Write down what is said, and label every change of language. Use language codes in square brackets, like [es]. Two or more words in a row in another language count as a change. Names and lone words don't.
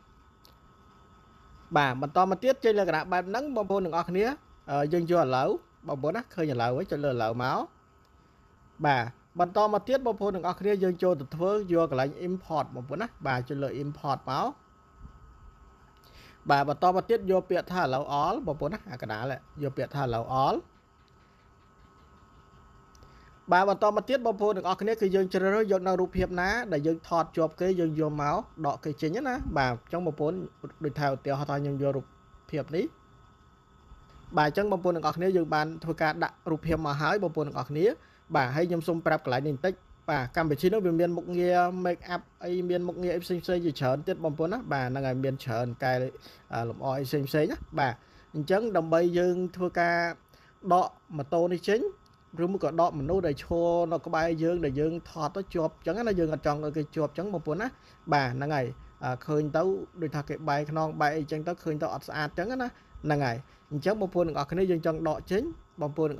[km] បាទបន្តមកទៀតចេញលក្ខណៈបែបហ្នឹងបងប្អូនទាំងអស់គ្នាយើងយក allow បងប្អូនណាឃើញ allow ហើយចុចលើ allow មកបាទបន្តមកទៀតបងប្អូនទាំងអស់គ្នាយើងចូលទៅធ្វើយកកន្លែង import បងប្អូនណាបាទចុចលើ import មកបាទបន្តមកទៀតយកពាក្យថា [en] allow all [km] បងប្អូនណាអាកណ្ដាលយកពាក្យថា [en] allow all [km] បាទបន្តមកទៀតបងប្អូនទាំង អស់គ្នាគឺយើងជ្រើសរើសយកនៅរូបភាពណាដែលយើងថតជាប់គេយើងយកមកដកគេចេញណាបាទអញ្ចឹងបងប្អូនដូចថាឧទាហរណ៍ថាខ្ញុំយករូបភាពនេះបាទអញ្ចឹងបងប្អូនទាំងអស់គ្នាយើងបានធ្វើការដាក់រូបភាពមកហើយបងប្អូនទាំងអស់គ្នាបាទហើយខ្ញុំសូមប្រាប់កន្លែងនេះបន្តិចបាទកម្មវិធីនោះវាមានមុខងារ [en] make up [km] អី មានមុខងារអីផ្សេងជាច្រើនទៀតបងប្អូនណាបាទហ្នឹងហើយមានច្រើនកែលម្អអីផ្សេងណាបាទអញ្ចឹងដើម្បីយើងធ្វើការដកម៉ូតូនេះចេញឬមួយក៏ដកមនុស្សដែលឈរនៅក្បែរយើងដែលយើងថតទៅជាប់អញ្ចឹងណាយើងអត់ចង់ ឲ្យគេជាប់អញ្ចឹងបងប្អូនណាបាទហ្នឹងហើយឃើញទៅដូចថាគេបែកខ្នងបែកអីអញ្ចឹងទៅឃើញទៅអត់ស្អាតអញ្ចឹងណាហ្នឹងហើយអញ្ចឹងបងប្អូនទាំងអស់គ្នាយើងចង់ដកចេញបងប្អូនទាំងអ